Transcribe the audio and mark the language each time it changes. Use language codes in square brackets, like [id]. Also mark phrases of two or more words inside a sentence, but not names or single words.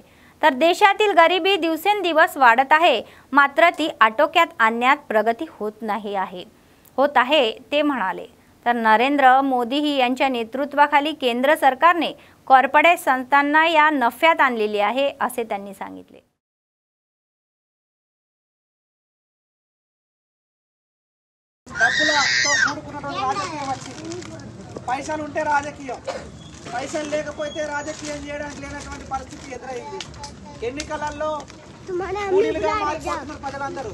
[mr] तर देशातील गरिबी दिवसेंदिवस वाढत आहे, मात्र ती आटोक्यात आणण्यात प्रगती होत आहे ते म्हणाले। तर नरेंद्र मोदी यांच्या नेतृत्वाखाली केंद्र सरकारने कॉर्पोरेट संस्थांना या नफ्यात आणलेली आहे असे त्यांनी सांगितले। [te] పైసలు ఉంటే రాజకీయం, పైసలు లేకపోతే రాజకీయం చేయడానికి లేనటువంటి పరిస్థితి ఎదురైంది। ఎన్నికలలో కూలీలుగా మారిపోతున్నారు ప్రజలందరూ।